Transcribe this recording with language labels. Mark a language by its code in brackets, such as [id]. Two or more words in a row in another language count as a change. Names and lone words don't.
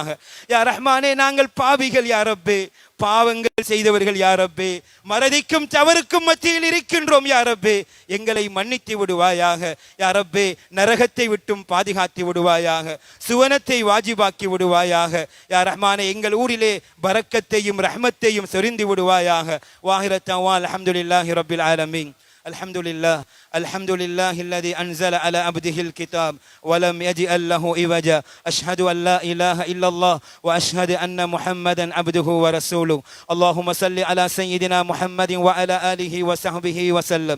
[ta] யா ரஹ்மானே, நாங்கள் பாவிகள் யா ரப்பே, பாவங்கள் செய்தவர்கள் யா ரப்பே, மறதிக்கும் தவறுக்கும் மத்தியில் இருக்கின்றோம் யா ரப்பே, எங்களை மன்னித்து விடுவாயாக. யா ரப்பே, நரகத்தை விட்டும் பாதுகாத்து விடுவாயாக, சுவனத்தை வாஜிபாக்கி விடுவாயாக. யா ரஹ்மானே, எங்கள் ஊரிலே பரக்கத்தையும் ரஹ்மத்தையும் சொரிந்து விடுவாயாக. [ar] وآخر دعوانا الحمد لله رب العالمين. الحمد لله الذي أنزل على عبده الكتاب ولم يجعل له عوجا. أشهد أن لا إله إلا الله وأشهد أن محمدا عبده ورسوله. اللهم صل على سيدنا محمد وعلى آله وصحبه وسلم.